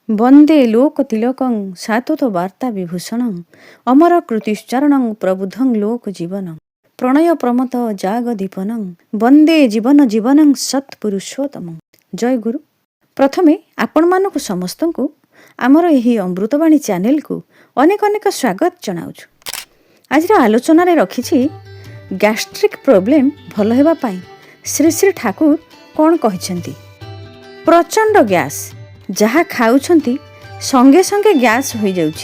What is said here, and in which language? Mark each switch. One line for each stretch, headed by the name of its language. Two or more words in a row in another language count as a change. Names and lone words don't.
Sanskrit: वन्दे लोकतिलकं सातुतवार्ता विभूषणं अमरकृतिश्चरणं प्रबुद्धं लोकजीवनं प्रणय प्रमथ जागदीपनं वन्दे जीवन जीवनं सत्पुरुषोत्तमं।
Odia: ଜୟ ଗୁରୁ। ପ୍ରଥମେ ଆପଣମାନଙ୍କୁ ସମସ୍ତଙ୍କୁ ଆମର ଏହି ଅମୃତବାଣୀ ଚ୍ୟାନେଲ କୁ ଅନେକ ଅନେକ ସ୍ୱାଗତ ଜଣାଉଛୁ। ଆଜି ଆଲୋଚନା ରେ ରଖିଛି
English: gastric problem
Odia: ଭଲ ହେବା ପାଇଁ ଶ୍ରୀ ଶ୍ରୀ ଠାକୁର କଣ କହିଛନ୍ତି। ପ୍ରଚଣ୍ଡ ଗ୍ୟାସ ଯାହା ଖାଉଛନ୍ତି ସଙ୍ଗେ ସଙ୍ଗେ ଗ୍ୟାସ ହୋଇ ଯାଉଛି।